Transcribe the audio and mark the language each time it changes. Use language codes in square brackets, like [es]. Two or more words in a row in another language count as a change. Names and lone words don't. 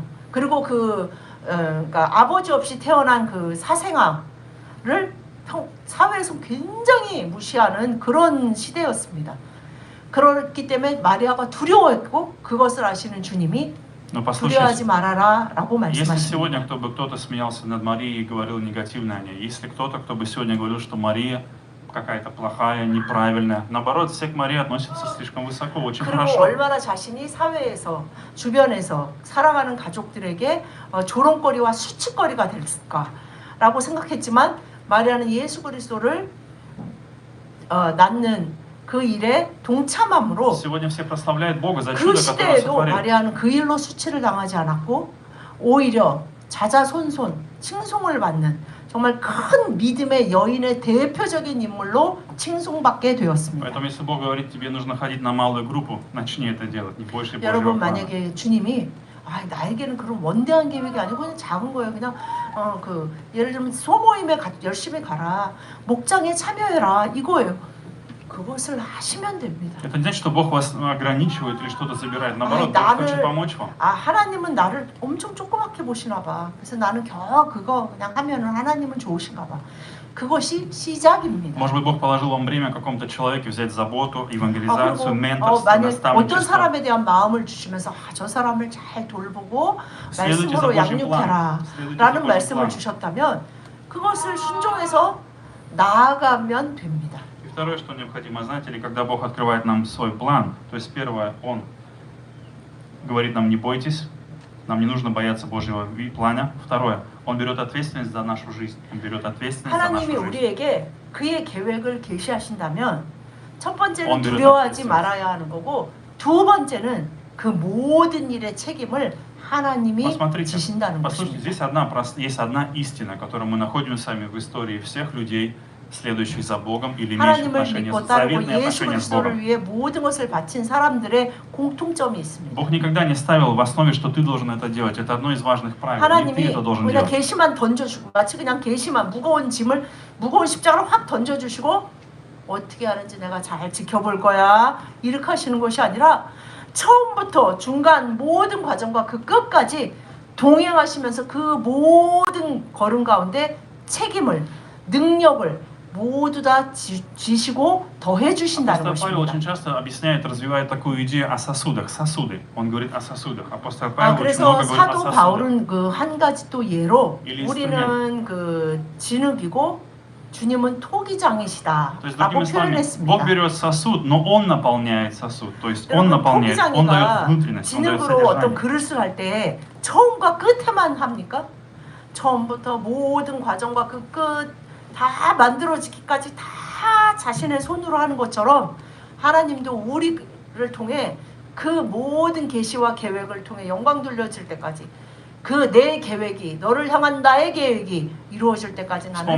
[ko] 그리고 그러니까 아버지 없이 태어난 그 사생아를 사회에서 굉장히 무시하는 그런 시대였습니다. 그렇기 때문에 마리아가 두려워했고 그것을 아시는 주님이 [ru] Но [ko] 두려워하지 [ru] послушайте, [ko] 말아라라고 [ru] если [ko] 말씀하십니다. [ru] сегодня кто-то смеялся над Марией и говорил негативно о ней, если кто бы сегодня говорил, что Мария какая-то плохая, неправильная, наоборот, все к Марии относятся слишком высоко, очень [ko] 그리고 [ru] хорошо. [ko] 얼마나 자신이 사회에서 주변에서 살아가는 가족들에게 조롱거리와 수치거리가 될까라고 생각했지만 마리아는 예수 그리스도를 낳는 그 일에 동참함으로 [ru] Сегодня все прославляют Бога за [ko] 그 [ru] чудо, которое Он [ko] 시대에도 [ru] сотворил. [ko] 마리아는 그 일로 수치를 당하지 않았고 오히려 자자손손 칭송을 받는 정말 큰 믿음의 여인의 대표적인 인물로 칭송받게 되었습니다. [ru] Поэтому, если Бог говорит, тебе нужно ходить на малую группу, начни это делать, не больше Божьего [ko] 여러분 [ru] плана. [ko] 만약에 주님이 나에게는 그런 원대한 계획이 아니고 그냥 작은 거예요. 그냥 예를 들면 소모임에 열심히 가라, 목장에 참여해라 이거예요. 그것을 하시면 됩니다. [ru] Это не значит, что Бог вас ограничивает или что-то забирает. Наоборот, [ko] 아니, [ru] Бог хочет помочь вам. [ko] 하나님은 나를 엄청 조그맣게 보시나 봐. 그래서 나는 겨우 그거 그냥 하면은 하나님은 좋으신가 봐. 그것이 시작입니다. [ru] Может быть, Бог положил вам время какому-то человеке взять заботу, евангелизацию, [ko] 그리고 [ru] менторство, [ko] 만약 어떤 [ru] наставничество. [ko] 사람에 대한 마음을 주시면서 저 사람을 잘 돌보고 [ru] Следуйте [ko] 말씀으로 [ru] за Божьим [ko] 양육해라 [ru] планом. Следуйте за [ko] 라는 [ru] Божьим [ko] 말씀을 [ru] планом. [ko] 주셨다면 그것을 순종해서 나아가면 됩니다. [ru] И второе, что необходимо знать, или когда Бог открывает нам свой план, то есть первое, Он говорит нам, не бойтесь, нам не нужно бояться Божьего плана. Второе, Он берет ответственность за нашу жизнь. Он берет ответственность за нашу [ko] 하나님이 [ru] жизнь. [ko] 우리에게 그의 계획을 계시하신다면 첫 번째는 언제를 두려워하지 닫겠어요? 말아야 하는 거고 두 번째는 그 모든 일의 책임을 하나님이 [ru] Посмотрите, [ko] 지신다는 [ru] послушайте, [ko] 것입니다. [ru] здесь есть одна истина, которую мы находим с вами в истории всех людей, следующих за Богом или имеющих [ko] 하나님을 [ru] отношения, [ko] 믿고 따르고 [ru] заветные [ko] 예수 [ru] отношения с [ko] 그리스도를 [ru] Богом. [ko] 위해 모든 것을 바친 사람들의 공통점이 있습니다. [ru] Бог никогда не ставил в основе, что ты должен это делать. Это одно из важных правил. Не ты [ko] 하나님이 [ru] это должен [ko] 그냥 [ru] делать. [ko] 계시만 던져주고 마치 그냥 계시만 무거운 십자가를 확 던져주시고 어떻게 하는지 내가 잘 지켜볼 거야 이렇게 하시는 것이 아니라 처음부터 중간 모든 과정과 그 끝까지 동행하시면서 그 모든 걸음 가운데 책임을 능력을 모두 다 지시고 더해 주신다는 [ru] Апостол Павел [ko] 것입니다. [ru] очень часто объясняет, развивает такую идею о сосудах. Сосуды. Он говорит о сосудах. Апостол Павел очень [ko] 그래서 [ru] много говорит о [ko] 사도 [ru] сосудах. [ko] 바울은 그 한 가지 또 예로 일리 우리는 그 진흙이고 주님은 토기장이시다 [ru] То есть, [ko] 라고 [ru] другими словами, Бог [ko] 표현했습니다. [ru] берет сосуд, но Он наполняет сосуд. То есть Он наполняет, Он дает [ko] 토기장이가 [ru] внутренность, Он дает [ko] 진흙으로 어떤 [ru] содержание. [ko] 그릇을 할 때 처음과 끝에만 합니까? 처음부터 모든 과정과 그 끝 다 만들어지기까지 다 자신의 손으로 하는 것처럼 하나님도 우리를 통해 그 모든 계시와 계획을 통해 영광 돌려질 때까지 그 내 계획이 너를 향한 나의 계획이 이루어질 때까지 나는